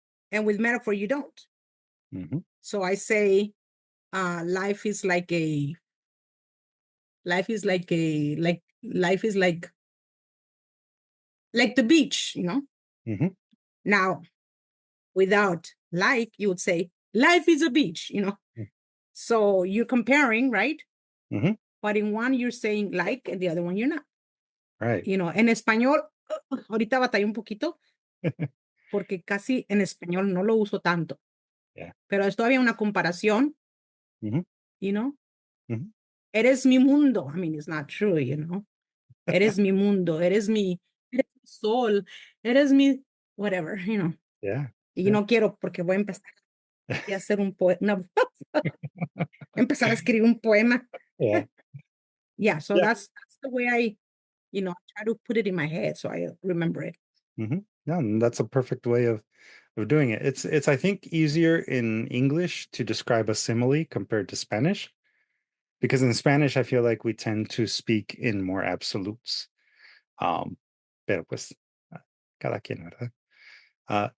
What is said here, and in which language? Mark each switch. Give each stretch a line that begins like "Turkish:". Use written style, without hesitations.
English: And with metaphor, you don't. So I say, life is like the beach, Now, without like, you would say life is a beach, So you're comparing, right? Mhm. But in one you're saying like, and the other one you're not. Right.
Spanish: En español, ahorita batallé un poquito, porque casi en español no lo uso tanto. Yeah. Pero es todavía una comparación, Mhm. Mhm. Eres mi mundo.
English: I mean, it's not true,
Spanish: Eres mi mundo, eres mi sol, eres mi whatever, Yeah. Y no quiero porque voy a empezar a hacer un poema, empezar a escribir un poema. Yeah. Yeah, so Yeah.
English: that's the way I try to put it in my head so I remember it. Mhm. Yeah, and that's a perfect way of doing it. It's I think easier in English to describe a simile compared to Spanish, because in Spanish I feel like we tend to speak in more absolutes.
Spanish: Pero pues cada quien, ¿verdad?